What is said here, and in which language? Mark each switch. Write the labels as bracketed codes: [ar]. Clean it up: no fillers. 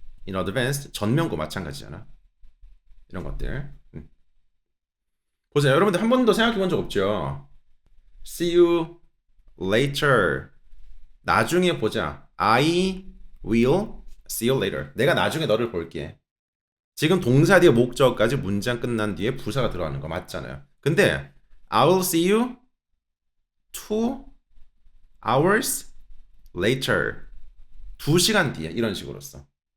[ko] in advance 전명구 마찬가지잖아. 이런 것들. 보세요. 여러분들 한 번도 생각해 본 적 없죠? [en] See you later. [ko] 나중에 보자. [en] I will see you later. [ko] 내가 나중에 너를 볼게. 지금 동사 뒤에 목적까지 문장 끝난 뒤에 부사가 들어가는 거 맞잖아요. 근데 [en] I will see you 2 hours later. [ko] 2시간 뒤에 이런 식으로 써.